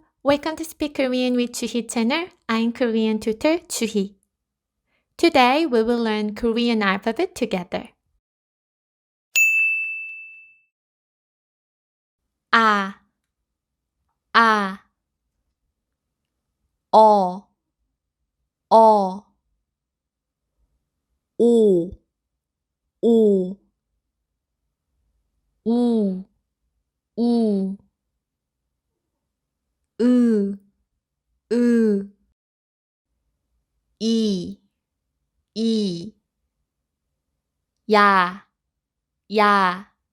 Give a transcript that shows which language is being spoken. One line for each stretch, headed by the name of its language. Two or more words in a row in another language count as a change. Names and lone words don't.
English: Welcome to Speak Korean with Juhi channel. I'm Korean tutor Juhi. Today we will learn Korean alphabet together. A, A, O, O, O, O, U, U, U, U, E, E, Ya, Ya,